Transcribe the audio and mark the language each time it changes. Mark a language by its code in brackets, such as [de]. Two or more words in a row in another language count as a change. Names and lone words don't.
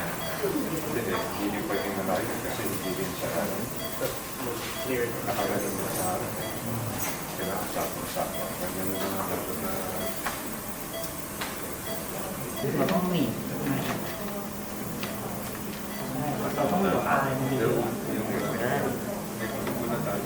[tl] Hindi pwedeng malayo kasi hindi din siya nakagaling na sa harap. Kailangan sakto-sakto. Ganyan naman ang dapat na [th] เราต้องหนีบเราต้องแบบอายมันดี [tl] yung muna tayo.